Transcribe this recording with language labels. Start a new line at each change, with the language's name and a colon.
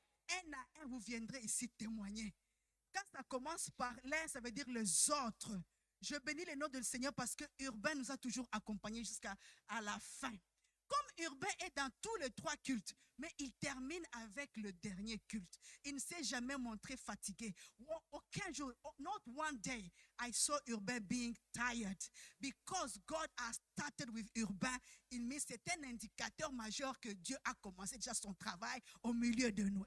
French: Un à un, vous viendrez ici témoigner. Quand ça commence par l'un, ça veut dire les autres. Je bénis le nom du Seigneur parce que Urbain nous a toujours accompagnés jusqu'à la fin. Comme Urbain est dans tous les 3 cultes, mais il termine avec le dernier culte. Il ne s'est jamais montré fatigué. Aucun jour,
English: not one day, I saw Urbain being tired. Because God has started with Urbain,
French: c'est un indicateur majeur que Dieu a commencé déjà son travail au milieu de nous.